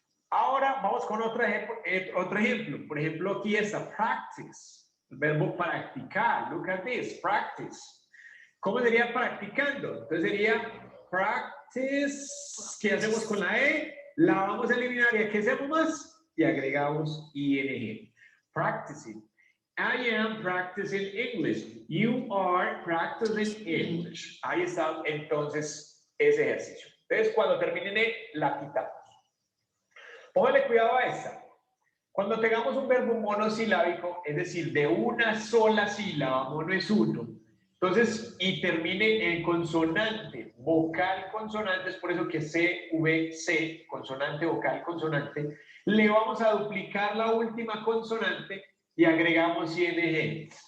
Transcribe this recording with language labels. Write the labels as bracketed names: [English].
[Spanish] Ahora vamos con otro ejemplo. Por ejemplo, aquí está practice, el verbo practicar. [English] Look at this, practice. [Spanish] ¿Cómo sería practicando? Entonces sería practice. ¿Qué hacemos con la E? La vamos a eliminar y ¿qué hacemos más? Y agregamos ING. Practicing. [English] I am practicing English. You are practicing English. [Spanish] Ahí está entonces ese ejercicio. Entonces cuando terminen E, la quitamos. Póngale cuidado a esta. Cuando tengamos un verbo monosilábico, es decir, de una sola sílaba, mono es uno, entonces, y termine en consonante, vocal, consonante, es por eso que C, V, C, consonante, vocal, consonante, le vamos a duplicar la última consonante y agregamos ING.